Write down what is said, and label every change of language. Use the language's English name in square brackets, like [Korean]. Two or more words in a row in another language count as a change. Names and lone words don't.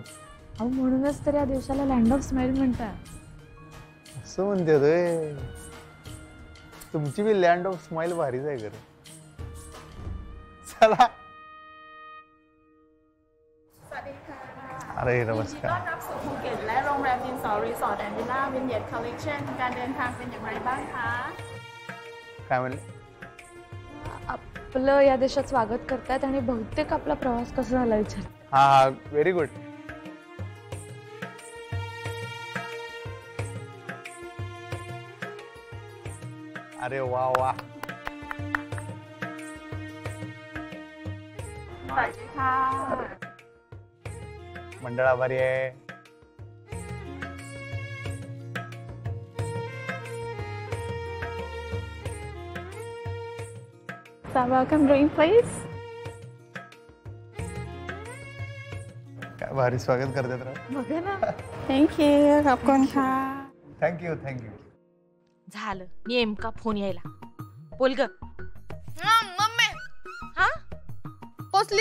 [Marathi] अहो म्हणूनच तर या दिवसाला [English] land of smile [Marathi] म्हणतात. असं म्हणते रे, तुमची बी [English] land of smile [Marathi] भारीच आहे खरं. चला. अरे नमस्कार. [Thai] ต้อนรับสู่ภูเก็ตและโรงแรมดินสอรีสอร์ทแอนด์วิลล่าวินเยตคอลเลคชั่นการเดินทางเป็นอย่างไรบ้างคะ [Marathi] काय म्हणले? आपलं या देशात स्वागत करतात आणि बहुतेक आपला प्रवास कसा झाला विचार. हा हा, [English] very good. [Marathi] अरे वा वा. [Thai] สวัสดีค่ะ [Marathi] मंडळ आभारी आहे. [English] So welcome drink please. [Marathi] काय भारी स्वागत करतात राव. बघा ना. थँक्यू. खबकून खा. [English] thank you thank you. [Marathi] झालं नेमका फोन यायला. बोल ग. मम्मी. हा पोचली.